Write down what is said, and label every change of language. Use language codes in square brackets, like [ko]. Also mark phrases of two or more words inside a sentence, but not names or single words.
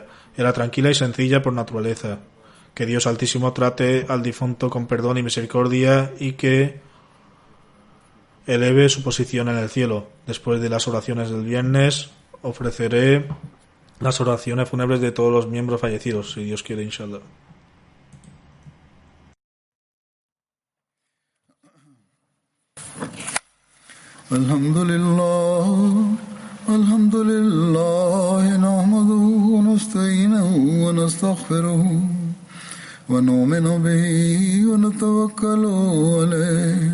[es] Era tranquila y sencilla por naturaleza. Que Dios Altísimo trate al difunto con perdón y misericordia y que eleve su posición en el cielo. Después de las oraciones del viernes, ofreceré las oraciones fúnebres de todos los miembros fallecidos, si Dios quiere, inshallah. [ar] الحمد لله، نحمده ونستعينه ونستغفره ونؤمن به ونتوكل عليه.